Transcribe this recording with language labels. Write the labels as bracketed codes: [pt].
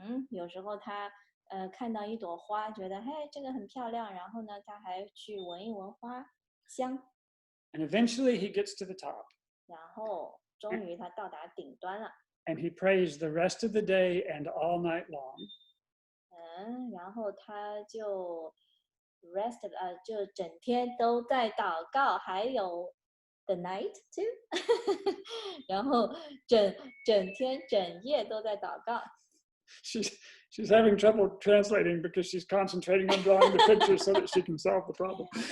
[zh] 有时候他看到一朵花，觉得嘿这个很漂亮，然后呢他还去闻一闻花香。 [en] And eventually he gets to the top. [zh] 然后终于他到达顶端了。 [en] And he prays the rest of the day and all night long. [zh] 然后他就 rest 就整天都在祷告，还有 [en] the night too [zh] 然后整天整夜都在祷告。 [en] She's having trouble translating because she's concentrating on drawing the picture so that she can solve the problem.